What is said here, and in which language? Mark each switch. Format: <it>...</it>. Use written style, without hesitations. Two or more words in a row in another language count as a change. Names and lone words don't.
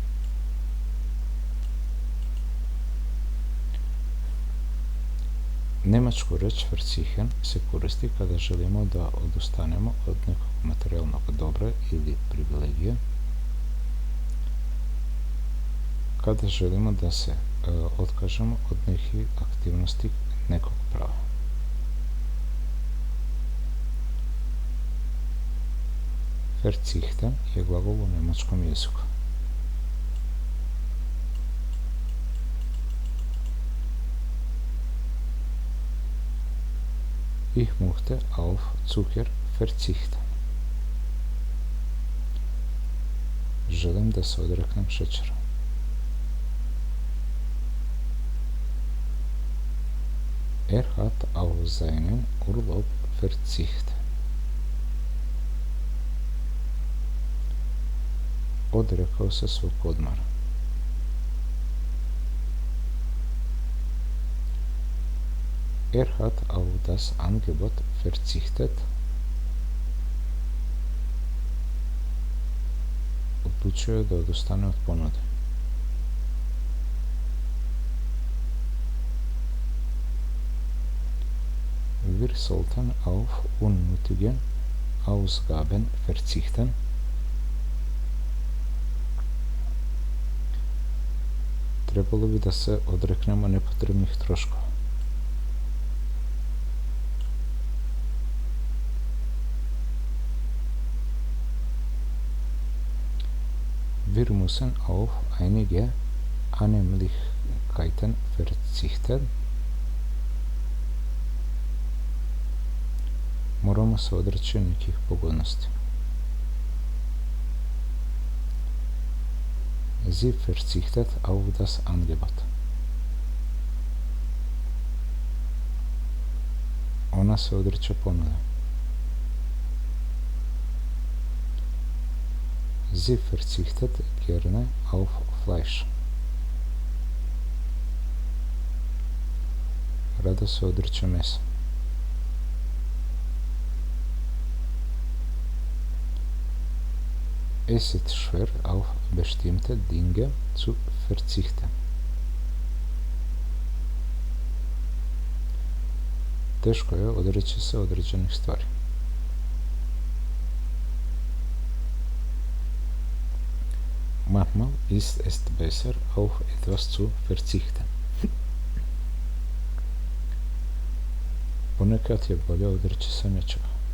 <sr>Njemačku reč verzichen se koristi kada želimo da odustanemo od nekog materijalnog dobra ili privilegije, kada želimo da se otkažemo od nekih aktivnosti nekog prava. Verzichten je glagol u njemačkom jeziku.</sr> <de>Ich möchte auf Zucker verzichten.</de> <sr>Želim da se odreknem šećera.</sr> <de>Er hat auf seinen Urlaub verzichtet.</de> <sr>Odrekao se svog odmora.</sr> <de>Er hat auf das Angebot verzichtet.</de> <sr>Odlučio je da odustane od ponude.</sr> <de>Wir sollten auf unnötige Ausgaben verzichten.</de> <sr>Trebalo bi da se odreknemo nepotrebnih troškova.</sr> <de>Wir müssen auf einige Annehmlichkeiten verzichten.</de> <sr>Moramo se odreći nekih pogodnosti.</sr> <de>Sie verzichtet auf das Angebot.</de> <sr>Ona se odriče ponude.</sr> <de>Sie verzichtet gerne auf Fleisch.</de> <sr>Rado se odriče mesa.</sr> <de>Es ist schwer, auf bestimmte Dinge zu verzichten.</de> <sr>Teško je odreći se određenih stvari.</sr> <de>Manchmal ist es besser, auf etwas zu verzichten.</de> <sr>Ponekad je bolje odreći se nečega.</sr>